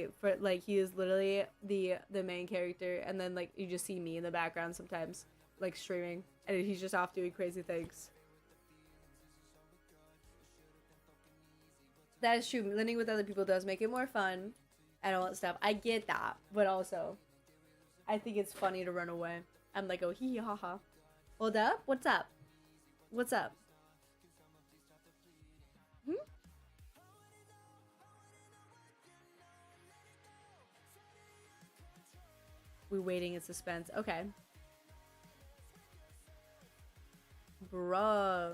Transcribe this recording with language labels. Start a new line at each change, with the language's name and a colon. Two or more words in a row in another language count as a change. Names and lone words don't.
English: For like he is literally the main character, and then like you just see me in the background sometimes, like streaming, and he's just off doing crazy things. That is true. Living with other people does make it more fun and all that stuff. I get that, but also I think it's funny to run away. I'm like, oh hee ha ha. Hold up. What's up? What's up? We're waiting in suspense. Okay. Bruh.